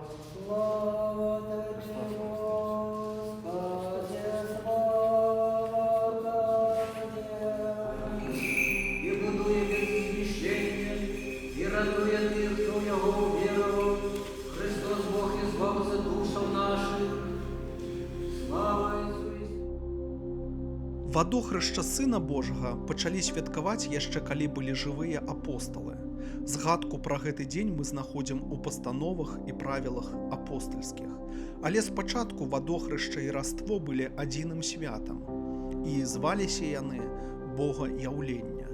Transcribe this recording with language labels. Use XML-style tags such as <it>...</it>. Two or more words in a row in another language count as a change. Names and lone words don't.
<uk>Слава Тебе, Господи, слава Тебе. И будує Він священня, і радує тих, хто в Нього увірував. Христос Бог і збавця душам наших. Слава Ісусу.</uk> <be>Вадохрышча Сына Божага пачалі святкаваць яшчэ калі былі жывыя апосталы. Згадку пра гэты дзень мы знаходзім у пастановах і правілах апостальскіх. Але спачатку вадохрышча і раство былі адзіным святам, і зваліся яны Богаяўлення.</be>